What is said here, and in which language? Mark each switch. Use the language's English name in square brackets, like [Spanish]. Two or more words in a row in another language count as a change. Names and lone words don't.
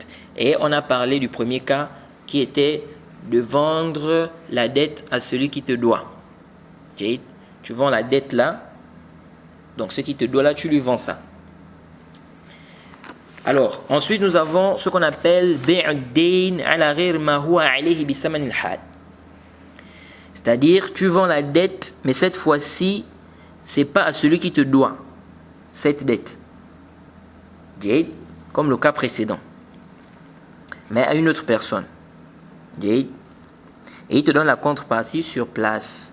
[French] Et on a parlé du premier cas qui était de vendre la dette à celui qui te doit. Tu vends la dette là, donc ce qui te doit là, tu lui vends ça. Alors, ensuite nous avons ce qu'on appelle [Arabic] بيع الدين على غير ما هو عليه بثمن الحال. [French] C'est-à-dire, tu vends la dette, mais cette fois-ci, c'est pas à celui qui te doit cette dette. Comme le cas précédent. Mais à une autre personne. Et il te donne la contrepartie sur place.